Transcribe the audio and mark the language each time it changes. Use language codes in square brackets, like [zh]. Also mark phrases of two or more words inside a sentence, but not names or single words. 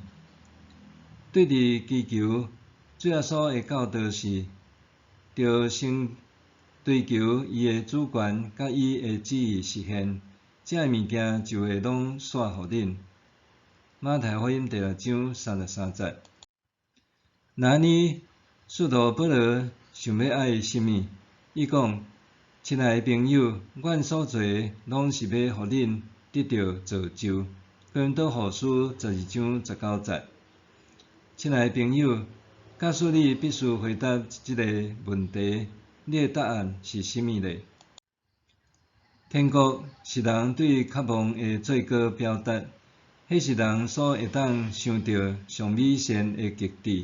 [nan] 对伫祈求，主耶稣的教导是：着先追求伊的主权，甲伊的旨意实现，这物件就会拢煞互恁。马太福音第6章33节。那安尼，使徒保罗想要爱甚物？伊讲：亲爱的朋友，阮所做拢是要互恁得到造就。哥林多后书12章19节。亲爱的朋友，假使你必须回答即个问题，你的答案是甚物呢？天国是人对渴望的最高表达，迄是人所会当想到上美善的极致。